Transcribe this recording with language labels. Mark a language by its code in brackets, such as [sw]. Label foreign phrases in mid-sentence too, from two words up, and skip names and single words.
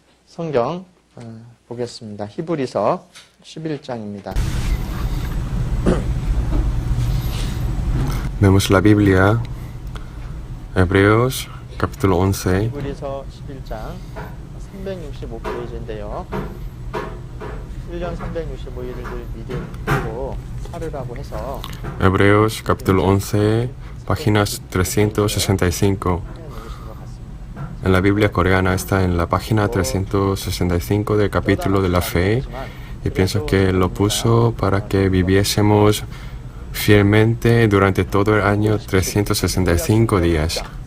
[ko] 성경 보겠습니다. 히브리서 11장입니다. [es] Vemos la Biblia, Hebreos, capítulo 11. [ko] 히브리서 11장 365페이지인데요. 1년 365일을 믿음으로 살으라고 해서 [es] Hebreos, capítulo 11, páginas 365. En la Biblia coreana está en la página 365 del capítulo de la fe, y pienso que lo puso para que viviésemos fielmente durante todo el año 365 días.